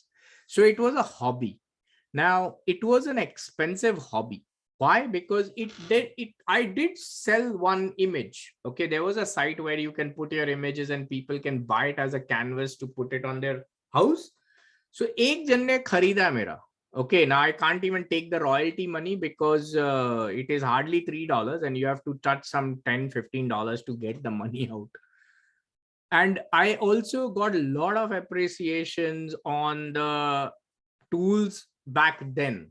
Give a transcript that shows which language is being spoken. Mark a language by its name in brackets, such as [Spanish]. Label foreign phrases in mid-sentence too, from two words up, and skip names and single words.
[English] So it was a hobby. Now, it was an expensive hobby. Why? Because I did sell one image. Okay, there was a site where you can put your images and people can buy it as a canvas to put it on their house. [Hindi] So एक जन ने खरीदा मेरा. [English] Okay, now I can't even take the royalty money because it is hardly $3 and you have to touch some $10-15 to get the money out. And I also got a lot of appreciations on the tools back then.